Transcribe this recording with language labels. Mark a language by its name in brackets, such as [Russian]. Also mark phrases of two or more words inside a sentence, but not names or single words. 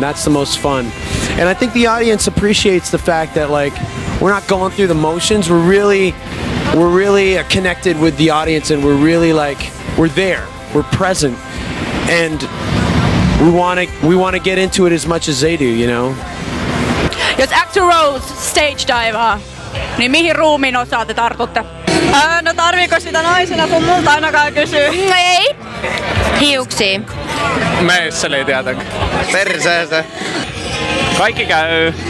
[English] That's the most fun, and I think the audience appreciates the fact that like we're not going through the motions. We're really connected with the audience, and we're really like, we're there, we're present, and we want to get into it as much as they do, you know. [Finnish] Jos Axl Rose stage divaa, niin mihin ruumiin osaan te tartutte? No tarviiko sitä naisena, kun multa ainakaan kysyy? Ei. Hiuksiin. Meisseli tietenkin. Perseeseen. Kaikki käy.